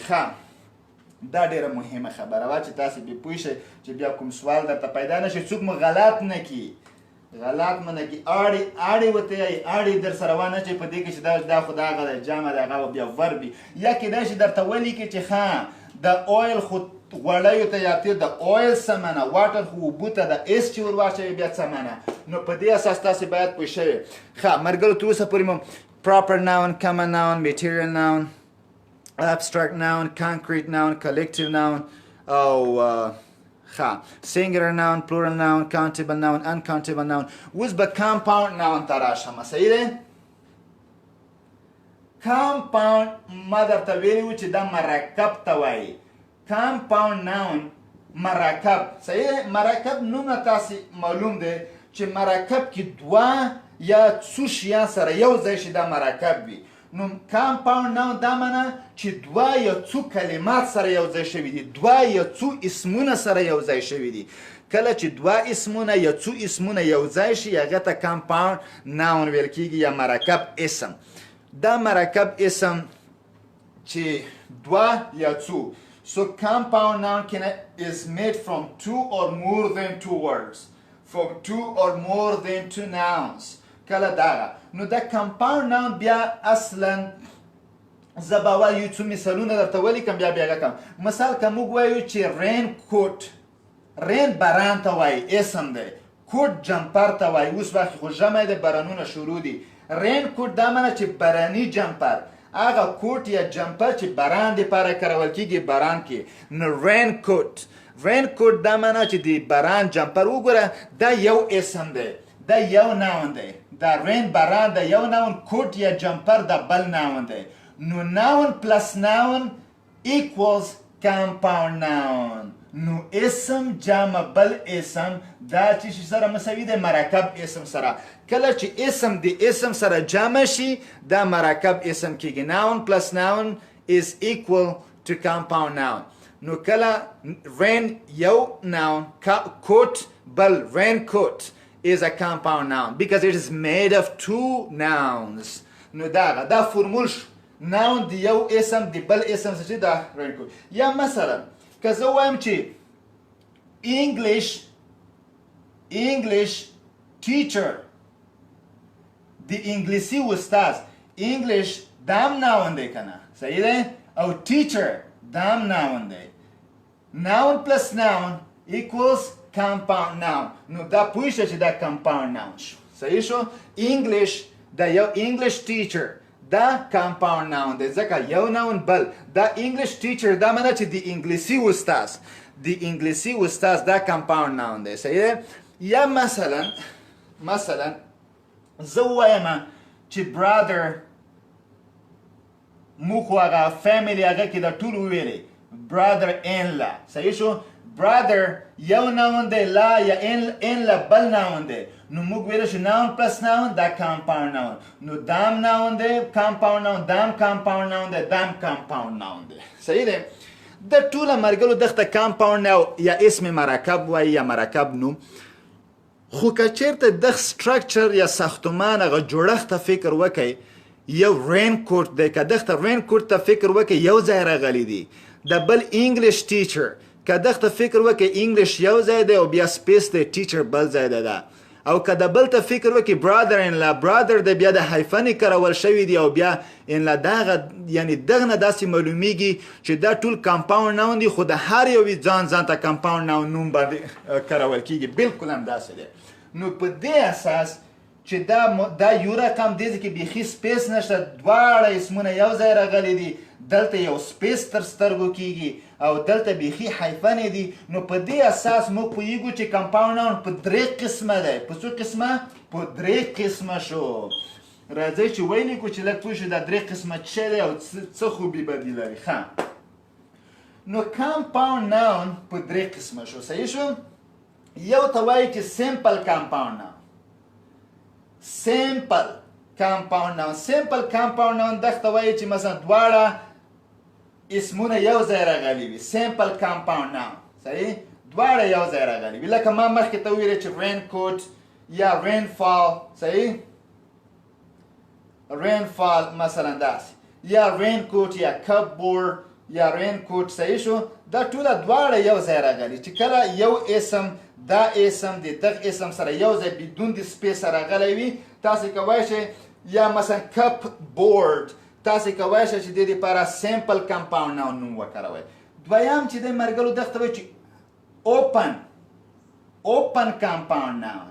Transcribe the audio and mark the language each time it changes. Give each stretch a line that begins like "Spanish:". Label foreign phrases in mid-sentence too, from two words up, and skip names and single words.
Pashto: ښه دا ډیره مهمه خبره وه چې تاسې بې پوه شئ چې بیا کوم سوال درته پیدا نه شي څوک مو غلط نه کي غلط منه کی آړې وته یې آړې در سره وانه چې په دې کې چې دا خو دا هغه جمع دی هغه بیا وربي یا کېدای شي درته ولیکي چې ښه د اویل خو غوړیو ته یا تېر د اویل څه معنه واټر خو اوبو ته د ایس چې ور واچوي بیا څه معنه. نو په دې اساس تاسې باید پوه شوي. ښه مرګلو تر اوسه پورې مو
English: proper noun common noun material noun abstract noun concrete noun collective noun
Pashto: او
English: singular noun plural noun countable noun uncountable noun.
Pashto: اوس به
English: compound noun
Pashto: ته راشم. صحیح دی compound ما درته ویلي وو چې دا مرکب ته وایي.
English: compound noun
Pashto: مرکب صحیح دی. مرکب نومه تاسې معلوم دی چې مرکب کې دوه یا څو شیان سره یو ځای شي دا مرکب وي. نو
English: compound noun
Pashto: دا معنی چې دوه یا څو کلمات سره یو ځای شوي دي دوه یا څو اسمونه سره یو ځای شوي دي. کله چې دوه اسمونه یا څو اسمونه یو ځای شي هغه ته
English: compound noun
Pashto: ویل کیږي یا مرکب اسم. دا مرکب اسم چې دوه یا څو
English: so compound noun is made from 2 or more than 2 words from 2 or more than 2 nouns.
Pashto: کله دغه نو دا
English: compound noun
Pashto: بیا اصلا زه به اول یو څو مثالونه درته ولیکم بیا هغه کوم. مثال که موږ وایو چې
English: rain coat
Pashto: رین باران ته وایي اسم دی. کوټ جمپر ته وایي اوس وخت خو ژمی دی بارانونه شروع دي.
English: rain coat
Pashto: دا معنی چې باراني جمپر هغه کوټ یا جمپر چې باران دپاره کارول کېږي باران کې. نو
English: rain coat
Pashto: دا معنی چې د باران جمپر وګوره دا یو اسم دی دا یو ناون دی. دا رین باران دا یو ناون کوټ یا جمپر دا بل ناون دی.
English: نو noun plus noun equals compound noun.
Pashto: نو اسم جمع بل اسم دا چې سره مساوي دی مرکب اسم سره. کله چې اسم د اسم سره جمع شي دا مرکب اسم کېږي.
English: noun plus noun is equal to compound noun.
Pashto: نو کله
English: rain یو noun کوټ بل rain coat is a compound noun because it is made of two nouns.
Pashto: نو دا فرمول شو noun د یو اسم د بل اسم څخه دا رنګ. یا مثلا که زه وایم چې
English: English teacher
Pashto: د انګلیسي استاد English دام noun دی کنه صحیح دی او teacher دام noun دی.
English: noun plus noun equals compound noun.
Pashto: نو دا پوه شه چې دا
English: compound noun
Pashto: شو صحیح شو. English دا یو
English: English teacher
Pashto: دا
English: compound noun
Pashto: دی ځکه یو noun بل دا
English: English teacher
Pashto: دا معنی چې د انګلیسي استاد دا
English: compound noun
Pashto: دی صحیح دی. یا مثلا زه وایم چې brother موږ خو هغه family هغه کې دا ټول وویلې
English: brother in law
Pashto: صحیح شو. brother یو noun دی لا یا
English: in law
Pashto: بل noun دی نو موږ ویل شو
English: noun plus noun
Pashto: دا
English: compound noun.
Pashto: نو دام noun دی
English: compound noun
Pashto: دام
English: compound noun
Pashto: دی دام
English: compound noun
Pashto: دی صحیح دی. د ټوله مرګلو دغه
English: compound noun
Pashto: یا اسم مرکب وای یا مرکب نوم. خو که چیرته د structure یا ساختمان هغه جوړښت ته فکر وکړئ یو
English: rain coat
Pashto: دی که دغه
English: rain coat
Pashto: ته فکر وکړئ یو ځای راغلی دی د بل
English: English teacher
Pashto: که دغه فکر وکړئ English یو ځای دی او بیا سپیس دی teacher بل ځای دی ده او که د بل ته فکر وکړئ
English: brother in law brother
Pashto: دی بیا د هایفنې کارول شوي دي او بیا
English: in law
Pashto: دغه یعنی دغه نه داسې معلومیږي چې دا ټول
English: compound noun
Pashto: دي خو د هر یو ځان ته
English: compound noun
Pashto: نوم باندې کارول کیږي بالکل هم داسې دی. نو په دې اساس چې دا یو رقم دی چې بیخي سپیس نشته دواړه اسمونه یو ځای راغلي دي دلته یو سپیس تر سترګو کیږي او دلته بیخي هایفنې دي. نو په دې اساس موږ پوهیږو چې
English: compound noun
Pashto: په درې قسمه دی. په څو قسمه؟ په درې قسمه شو. راځئ چې ولیکو چې لږ پوه شو دا درې قسمه څه دی او څه خوبي بدي لري. ښه نو
English: compound noun
Pashto: په درې قسمه شو صحیح شو. یو ته وایي چې
English: simple compound noun. simple compound noun
Pashto: دغه ته وایي چې مثلا دواړه اسمونه یو ځای راغلي وي
English: simple compound noun
Pashto: صحیح دواړه یو ځای راغلي وي لکه ما مخکې ته وویلې چې raincoat یا rainfall صحیح rainfall مثلا داسې یا raincoat یا cupboard یا raincoat صحیح شو. دا ټوله دواړه یو ځای راغلي چې کله یو اسم دا اسم د دغه اسم سره یو ځای بدون د سپیس راغلی وي تاسې کولی شئ یا مثلا
English: cup board
Pashto: تاسې کولی شئ چې د دې لپاره
English: simple compound noun
Pashto: نوم وکاروئ. دویم چې دی مرګلو دغه ته وایي چې
English: open compound noun.